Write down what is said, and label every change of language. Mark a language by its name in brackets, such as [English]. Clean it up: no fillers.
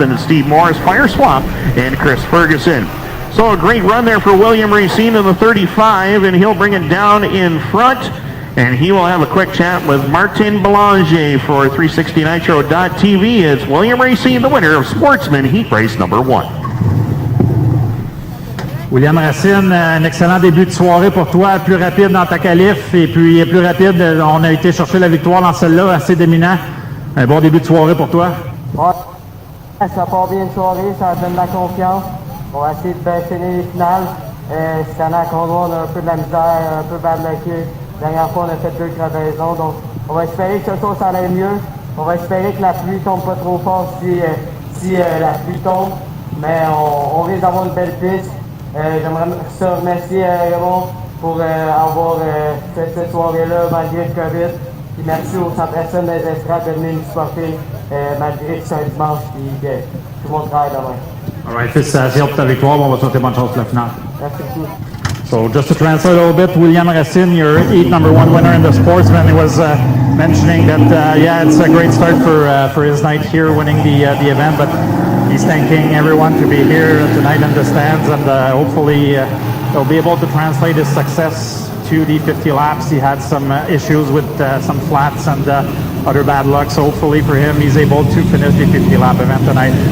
[English] Then it's Steve Morris, Fire Swap, and Chris Ferguson. So a great run there for William Racine in the 35, and he'll bring it down in front. And he will have a quick chat with Martin Belanger for 360nitro.tv. It's William Racine, the winner of Sportsman Heat Race number 1. [French] William Racine, un excellent début de soirée pour toi, plus rapide dans ta qualif et puis plus rapide, on a été chercher la victoire dans celle-là, assez dominant. Un bon début de soirée pour toi. Ouais, ça part bien une soirée, ça donne de la confiance. On va essayer de bien finir les finales. Cette année à Cornwall, on a un peu de la misère, un peu bad-lucké. La dernière fois, on a fait 2 crevaisons, donc on va espérer que ce soir, ça aille mieux. On va espérer que la pluie tombe pas trop fort si la pluie tombe. Mais on risque d'avoir une belle piste. J'aimerais remercier Raymond pour avoir cette soirée-là malgré le COVID. Puis merci aux 100 personnes des estrades de venir nous supporter malgré que c'est un dimanche et que tout le monde travaille demain. [English] All right, [French] félicitations pour ta victoire. On va te souhaiter bonne chance pour la finale. Merci beaucoup. [English] So just to translate a little bit, William Racine, your heat number 1 winner in the Sportsman, he was mentioning that yeah, it's a great start for his night here, winning the event, but he's thanking everyone to be here tonight in the stands, and hopefully they'll be able to translate his success to the 50 laps. He had some issues with some flats and other bad luck, so hopefully for him, he's able to finish the 50 lap event tonight.